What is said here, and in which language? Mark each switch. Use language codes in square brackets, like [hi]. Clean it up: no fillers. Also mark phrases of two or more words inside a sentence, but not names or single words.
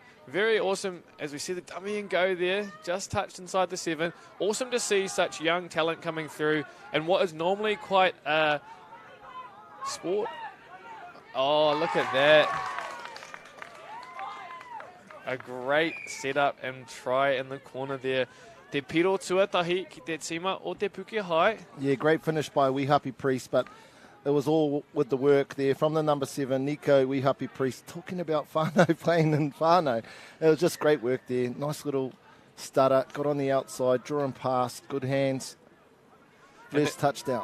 [en] Very awesome as we see the dummy and go there, just touched inside the 7. Awesome to see such young talent coming through. And what is normally quite a sport. Oh, look at that. A great setup and try in the corner there. [mi] Te piro tuatahi ki te tima o Te Puke High. [en] Yeah, great finish by Wehapi Priest, but it was all with the work there from the number 7, Nico Wehapi Priest, talking about whānau, playing in whānau. It was just great work there. Nice little stutter, got on the outside, drawing past, good hands. First touchdown.